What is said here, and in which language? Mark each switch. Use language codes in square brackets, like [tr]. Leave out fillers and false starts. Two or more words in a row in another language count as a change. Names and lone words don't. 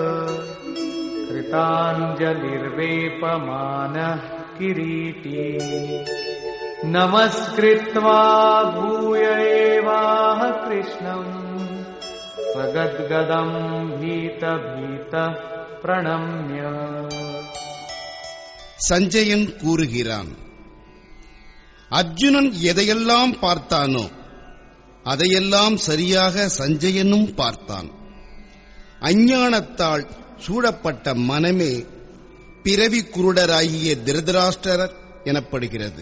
[sa] कृताञ्जलिर्वेपमानः किरीटी नमस्कृत्वा भूय देवाः कृष्णम् सगद्गदम् भीतभीतः प्रणम्य. [ta] சஞ்சயன் கூறுகிறான், அர்ஜுனன் எதையெல்லாம் பார்த்தானோ அதையெல்லாம் சரியாக சஞ்சயனும் பார்த்தான். அஞ்ஞானத்தால் சூழப்பட்ட மனமே பிறவி குருடராகிய திருதராஷ்டிரர் எனப்படுகிறது.